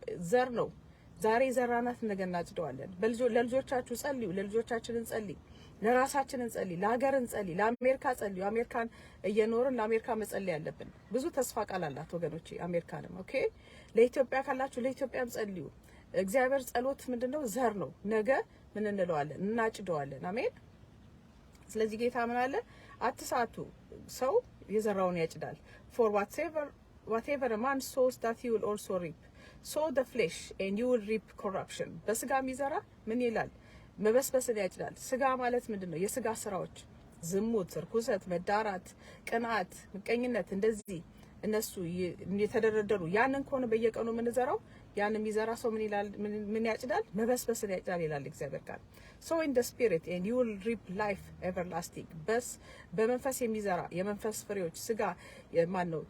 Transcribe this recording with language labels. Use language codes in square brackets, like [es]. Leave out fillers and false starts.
[am] ዘር ነው። ዛሬ ዘራናት ነገ እናጭደዋለን። ለልጆቻችሁ ጸልዩ፣ ለልጆቻችን እንጸልይ፣ ለራሳችን እንጸልይ፣ ለሀገር እንጸልይ፣ ለአሜሪካ ጸልዩ። አሜሪካን እየኖርን ለአሜሪካ መጸለይ ያለብን ብዙ ተስፋ ቃል አላት ወገኖቼ። አሜሪካንም ኦኬ። ለኢትዮጵያ ካላችሁ ለኢትዮጵያም ጸልዩ። እግዚአብሔር ጸሎት ምንድነው? ዘር ነው። ነገ ምን እንለዋለን? እናጭደዋለን። አሜን። ስለዚህ ጌታ ምን አለ? አትሳቱ። ሰው የዘራውን ያጭዳል። [en] for whatever a man sows that he will also reap. sow the flesh and you will reap corruption. [am] በስጋ የሚዘራ ምን ይላል? መበስበስን ያጭዳል። ስጋ ማለት ምንድነው? የስጋ ስራዎች፣ ዝሙት፣ ርኩሰት፣ መዳራት፣ ቅናት፣ ምቀኝነት እንደዚህ እነሱ የተደረደሩ ያንን ከሆነ በየቀኑ የምንዘራው ያን የሚዘራ ሰው ምን ይላል? ምን ያጭዳል? መበስበስን ያጭዳል ይላል እግዚአብሔር ቃል። [en] so in the spirit and you will reap life everlasting. [am] በመንፈስ የሚዘራ የመንፈስ ፍሬዎች ስጋ ማን ነው?